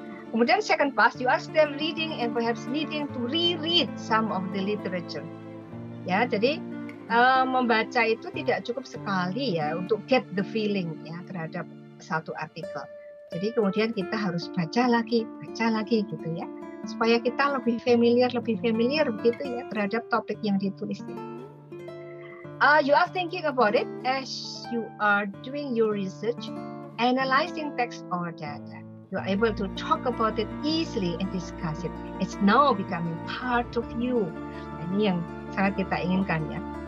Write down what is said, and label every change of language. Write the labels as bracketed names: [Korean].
[English] Kemudian second part, you are still reading and perhaps needing to reread some of the literature. [Indonesian] Ya, jadi membaca itu tidak cukup sekali ya untuk [English] get the feeling [Indonesian] ya terhadap satu artikel. Jadi kemudian kita harus baca lagi gitu ya, supaya kita lebih familiar begitu ya terhadap topik yang ditulis itu. [English] You are thinking about it as you are doing your research, analyzing text or data. You are able to talk about it easily and discuss it. It's now becoming part of you. [Indonesian] Ini yang sangat kita inginkan ya.